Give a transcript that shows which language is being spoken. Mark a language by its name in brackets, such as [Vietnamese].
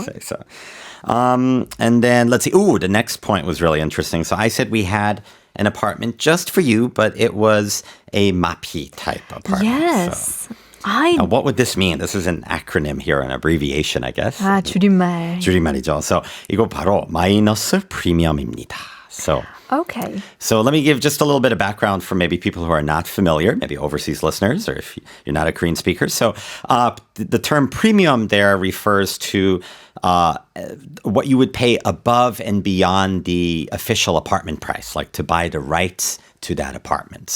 [English] I'd say so. And then let's see. Ooh, the next point was really interesting. So I said we had an apartment just for you, but it was a 마피 type apartment. Yes. So, now, what would this mean? This is an acronym here, an abbreviation, I guess. [Korean] 줄임말. 줄임말이죠. So 이거 바로 마이너스 프리미엄입니다. [English] Okay. So let me give just a little bit of background for maybe people who are not familiar, maybe overseas listeners, or if you're not a Korean speaker. So the term premium there refers to what you would pay above and beyond the official apartment price, like to buy the rights to that apartment.